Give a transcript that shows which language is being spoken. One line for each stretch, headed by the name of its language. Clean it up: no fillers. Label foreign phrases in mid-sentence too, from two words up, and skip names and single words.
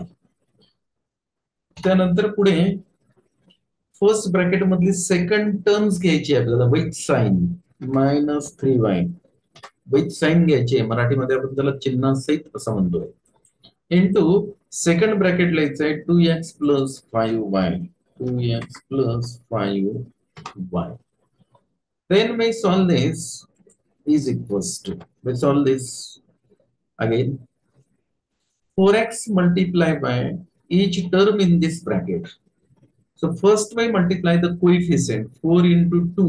Marathi: त्यानंतर पुढे
English: first bracket
Marathi: मधली
English: second terms
Marathi: घ्यायची आपल्याला
English: with sign
Marathi: -3y.
English: with sign
Marathi: घ्यायची आहे, मराठीमध्ये आपण त्याला चिन्हासहित असं म्हणतोय.
English: into second bracket
Marathi: लिहायचं आहे 2x + 5y 2x + 5y.
English: Then we solve this is equals to, we solve this again 4x multiply by each term in this bracket. So first we multiply the coefficient 4 into 2.